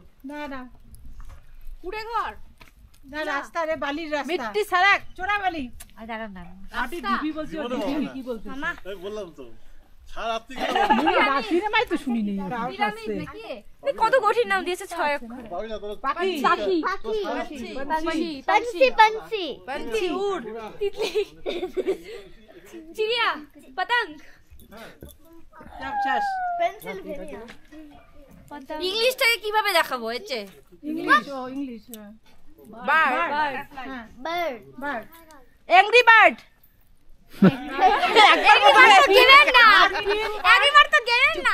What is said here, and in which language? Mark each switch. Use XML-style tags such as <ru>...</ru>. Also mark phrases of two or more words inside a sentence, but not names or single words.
<bn>না না কুড়ে ঘর না রাস্তা রে বালির রাস্তা</bn> <hi>मिट्टी सड़क</hi> <bn>চোরা বালি আর দাঁড়ান না মাটির ঢিবি বলছি ও ঢিবি কি বলছিস মামা এই বললাম তো। সারা রাত্রি সিনেমাই তো শুনি নেই কত কঠিন নাম দিয়েছে 6 অক্ষর পাবি না তোর। পাখি</bn> <hi>পাখি पंछी पंछी पंछी उड़ तितली चिड़िया पतंग</hi> <bn>চাপ চাষ পেন্সিল ভেরিয়া ইংলিশটাকে কিভাবে দেখাবো এতে</bn> <en>English bird বার্ড bird Angry Bird</en> <bn>একবার তো গেলেন না একবার তো গেলেন না</bn>